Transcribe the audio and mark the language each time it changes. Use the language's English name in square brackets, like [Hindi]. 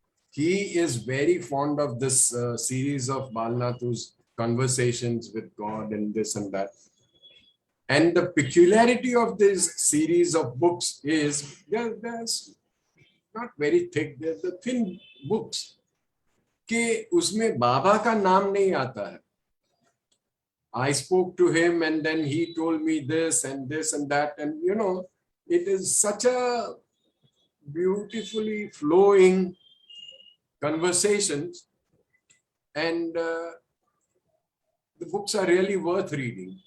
[English] He is very fond of this series of Balnathu's conversations with God and this and that. And the peculiarity of this series of books is they're not very thick, they're the thin books. [Hindi] कि उसमें बाबा का नाम नहीं आता है. [English] I spoke to him and then he told me this and that, and you know, it is such a beautifully flowing conversations, and the books are really worth reading.